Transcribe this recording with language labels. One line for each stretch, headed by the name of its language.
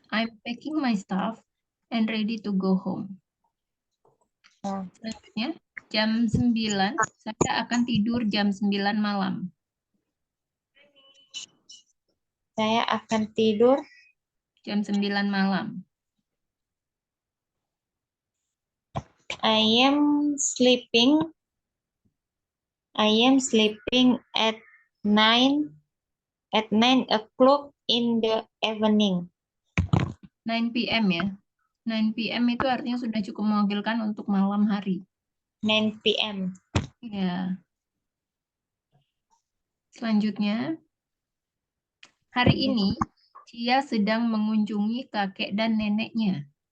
English: I'm packing my stuff and ready to go home.
Indonesian: Selanjutnya, jam 9, saya akan tidur jam 9 malam. Saya akan tidur Jam 9 malam.
English: I am sleeping. I am sleeping at 9 o'clock in the evening. 9 p.m. ya. 9 p.m.
Indonesian: itu artinya sudah cukup mewakilkan untuk malam hari.
English: 9 p.m. Ya.
Indonesian: Selanjutnya, hari ini Cia sedang mengunjungi kakek dan neneknya.